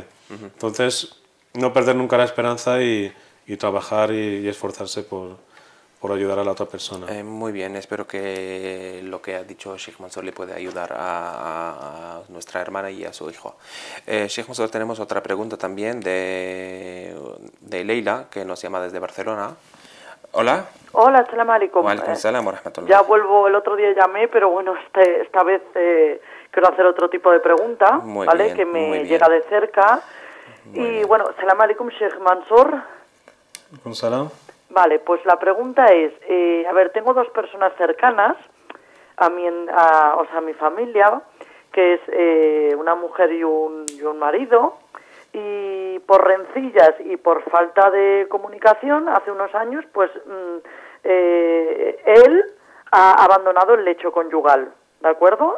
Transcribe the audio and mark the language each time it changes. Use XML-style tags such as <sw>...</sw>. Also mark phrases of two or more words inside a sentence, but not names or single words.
<es>Entonces, no perder nunca la esperanza y trabajar y esforzarse por ayudar a la otra persona. Muy bien, espero que lo que ha dicho Sheikh Mansour le pueda ayudar a nuestra hermana y a su hijo. Sheikh Mansour, tenemos otra pregunta también de Leila, que nos llama desde Barcelona. Hola. Hola,</es> <ar>سلام عليكم. وعليكم السلام ورحمة الله.</ar> <es>Ya vuelvo, el otro día llamé, pero bueno, esta vez quiero hacer otro tipo de pregunta, Muy ¿vale? bien, Que muy me bien. llega de cerca. Muy Y bien. bueno,</es> <ar>سلام عليكم, Sheikh Mansour.</ar> <es>¿Con Salam? Vale, pues la pregunta es, a ver, tengo dos personas cercanas a mi familia, que es una mujer y un marido, y por rencillas y por falta de comunicación, hace unos años, pues él ha abandonado el lecho conyugal, ¿de acuerdo?</es>